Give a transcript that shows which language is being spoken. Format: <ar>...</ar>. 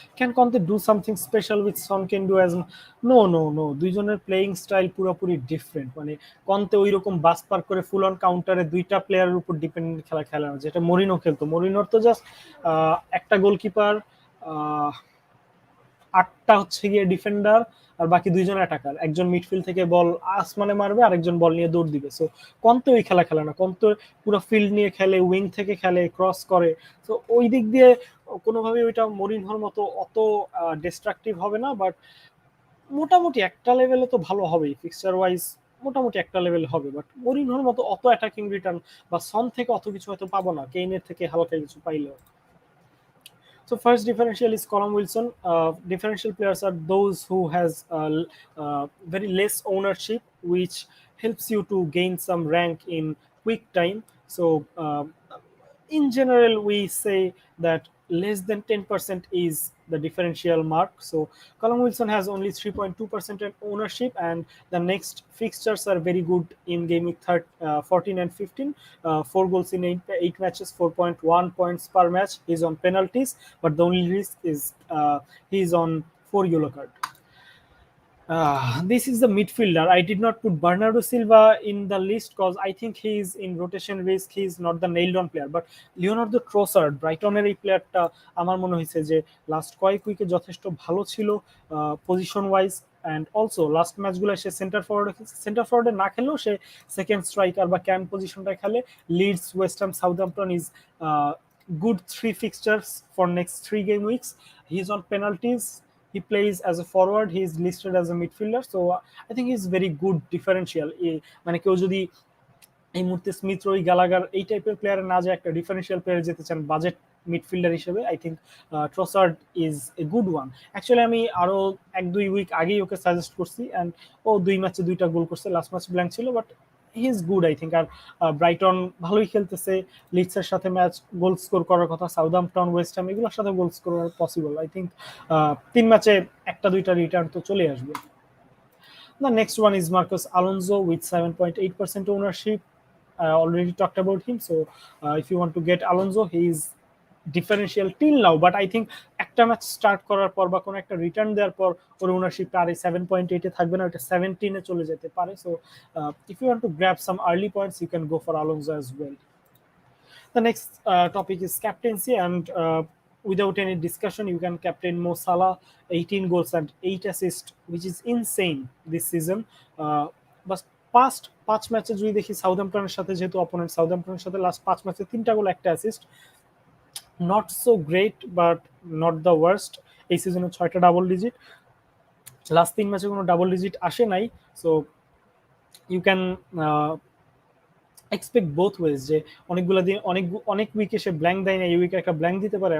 <en>Can Conte do something special which Son can do as no no no,</en> <bn>দুইজনের playing style পুরোপুরি different. মানে কন্তে ওই রকম বাস পার করে ফুল অন কাউন্টারে 2টা প্লেয়ারের উপর ডিপেন্ডেন্ট খেলা খেলে না, যেটা মরিনো খেলতো। মরিনোর তো জাস্ট একটা গোলকিপার, 8টা হচ্ছে গিয়ে ডিফেন্ডার, আর বাকি 2জন অ্যাটাকার। একজন মিডফিল্ড থেকে বল আসমানে মারবে, আরেকজন বল নিয়ে দৌড় দিবে। সো কন্তে ওই খেলা খেলে না, কন্তে পুরো ফিল্ড নিয়ে খেলে, উইং থেকে খেলে, ক্রস করে। তো ওই দিক দিয়ে কোনোভাবেই ওইটা মরিনহোর মতো অত ডিস্ট্রাকটিভ হবে না। বাট মোটামুটি একটা লেভেলে তো ভালো হবেই, ফিক্সচার ওয়াইজ মোটামুটি একটা লেভেল হবে। বাট মরিনহোর মতো অত অ্যাটাকিং রিটার্ন বা সন থেকে অত কিছু হয়তো পাবো না, কেইনের থেকে হালকা কিছু পাইলেও।</bn> <en>So first differential is Colum Wilson. Differential players are those who has very less ownership, which helps you to gain some rank in quick time. So in general, we say that less than 10% is the differential mark. So Callum Wilson has only 3.2% ownership, and the next fixtures are very good in game week 14 and 15. 4 goals in eight matches, 4.1 points per match. He's on penalties, but the only risk is he's on 4 yellow card. This is the midfielder. I did not put Bernardo Silva in the list because I think he is in rotation risk. He is not the nailed on player.</en> <bn>But Leonardo Trossard, ব্রাইটনের এই প্লেয়ারটা আমার মনে হয়েছে যে last কয়েক উইকে যথেষ্ট ভালো ছিল position wise. And also last ম্যাচগুলো সে সেন্টার ফরওয়ার্ডে না খেলেও সে সেকেন্ড স্ট্রাইকার বা ক্যাম্প পজিশনটা খেলে।</bn> <en>Leeds, West Ham, Southampton is good 3 fixtures for next 3 game weeks. He's on penalties. He plays as a forward. He is listed as a midfielder. So I think he's very good differential.</en> <bn>মানে কেউ যদি এই মুহূর্তে Smith, রোই, গালাগার এই টাইপের প্লেয়ারে না যায়, একটা ডিফারেন্সিয়াল প্লেয়ার যেতে চান বাজেট মিডফিল্ডার হিসেবে,</bn> <en>I think Trossard is a good one.</en> <bn>Actually আমি আরো 1-2 উইক আগেই ওকে সাজেস্ট করছি, অ্যান্ড ও 2 ম্যাচে 2টা গোল করছে। লাস্ট ম্যাচ ব্ল্যাঙ্ক ছিল,</bn> <en>But he is good I think.</en> <bn>আর Brighton ভালোই খেলতেছে, লিডসের সাথে ম্যাচ গোল স্কোর করার কথা, সাউদাম্পটন, ওয়েস্ট হ্যাম এগুলোর সাথে গোল স্কোর করা পসিবল। আই থিঙ্ক 3 ম্যাচে 1-2টা রিটার্ন তো চলে আসবে।</bn> <en>The next one is Marcos Alonso with 7.8% ownership. I already talked about him. So if you want to get Alonso, he is differential till now. But I think</en> <bn>একটা match start করার পর বা কোনো একটা return দেওয়ার পর ওর ওনারশিপটা আর 7.8-এ থাকবে না, ওটা 17-এ চলে যেতে পারে।</bn> <en>So if you want to grab some early points, you can go for Alonso as well. The next topic is captaincy, and without any discussion, you can captain Mo Salah, 18 goals and 8 assists, which is insane this season.</en> <bn>But past 5 ম্যাচে যদি দেখি, সাউথহ্যাম্পটনের সাথে যেহেতু opponent, সাউথহ্যাম্পটনের সাথে last 5 ম্যাচে 3টা গোল, 1টা assist.</bn> <en>Not so great but not the worst.</en> <bn>এই সিজনে 6টা ডাবল ডিজিট, লাস্ট 3 ম্যাচে কোনো ডাবল ডিজিট আসে নাই।</bn> <en>so you can expect both ways,</en> <bn>যে অনেকগুলো দিন অনেক উইকে সে ব্ল্যাঙ্ক দেয় না, এই উইকে একটা ব্ল্যাঙ্ক দিতে পারে।</bn>